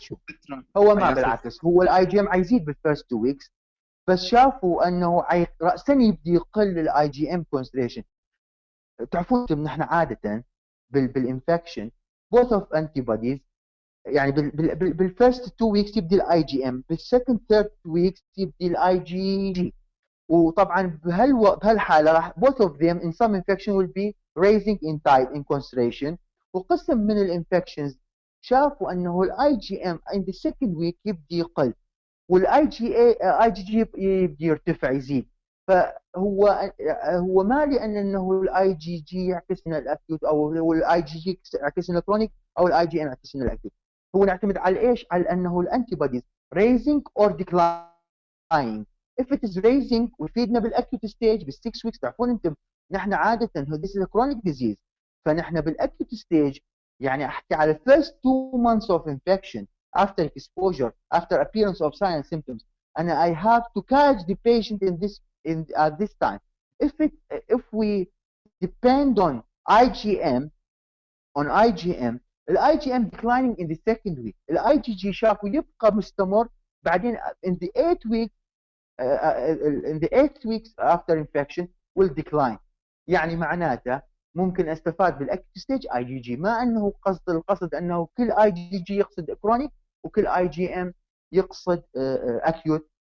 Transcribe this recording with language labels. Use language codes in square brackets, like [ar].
[ar] شوف هو ما بالعكس، هو الاي جي ام حيزيد بالفيرست 2 ويكس، بس شافوا انه راسا يبدي يقل الاي جي ام كونسنتريشن. تعرفون نحن عاده بالانفكشن both of antibodies يعني بالفيرست 2 ويكس يبدي الاي جي ام، بالسكند ثيرد ويكس يبدي الاي جي جي. [en] وطبعا بهالحاله راح both of them in some infection will be raising in tide in concentration. [ar] وقسم من الانفكشنز شافوا انه الاي جي ام in the second week يبدي يقل، والاي جي جي يبدي يرتفع يزيد. فهو ما لان انه الاي جي جي يعكس لنا الاكيوت او الاي جي جي يعكس لنا الكرونيك او الاي جي ام يعكس لنا الاكيوت. هو نعتمد على ايش؟ على انه الانتي بوديز raising or declining. if it is raising ويفيدنا بالاكيوت ستيج بال6 ويكس. [en] تعرفون انتم نحن عاده this is a chronic disease، فنحن بالاكيوت ستيج يعني احكي على first 2 months of infection after exposure after appearance of signs and symptoms and I have to catch the patient at this time. If we depend on IgM الاي G M declining in the second week، الاي G G شافوا يبقى مستمر بعدين in the 8 weeks in the 8 weeks after infection will decline. [ar] يعني معناته ممكن استفاد بالاكيوت ستيج اي جي جي، ما انه القصد انه كل اي جي جي يقصد كرونيك وكل اي جي ام يقصد اكيوت.